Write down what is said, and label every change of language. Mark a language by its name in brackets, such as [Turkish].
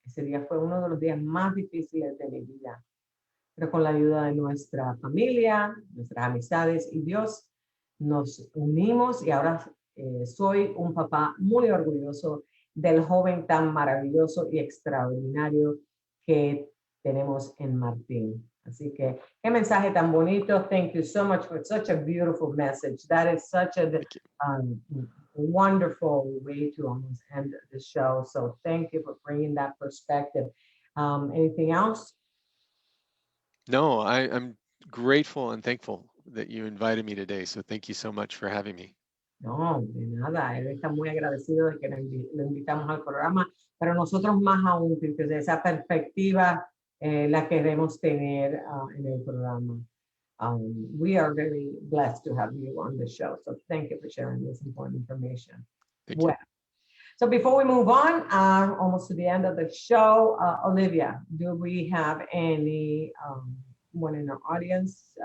[Spanish] Ese día fue uno de los días más difíciles de mi vida. Pero con la ayuda de nuestra familia, nuestras amistades y Dios, nos unimos y ahora soy un papá muy orgulloso del joven tan maravilloso y extraordinario que tenemos en Martín. Así que, qué mensaje tan bonito. [English] Thank you so much for such a beautiful message. That is such a wonderful way to almost end the show. So thank you for bringing that perspective. Anything else? No, I'm grateful and thankful that you invited me today. So thank you so much for having me. [Spanish] No, de nada. Él está muy agradecido de que lo invitamos al programa, pero nosotros más aún, porque esa perspectiva la queremos tener en el programa. [English] We are very blessed to have you on the show. So thank you for sharing this important information. Thank you. Well, so before we move on, almost to the end of the show, Olivia, do we have any one in our audience?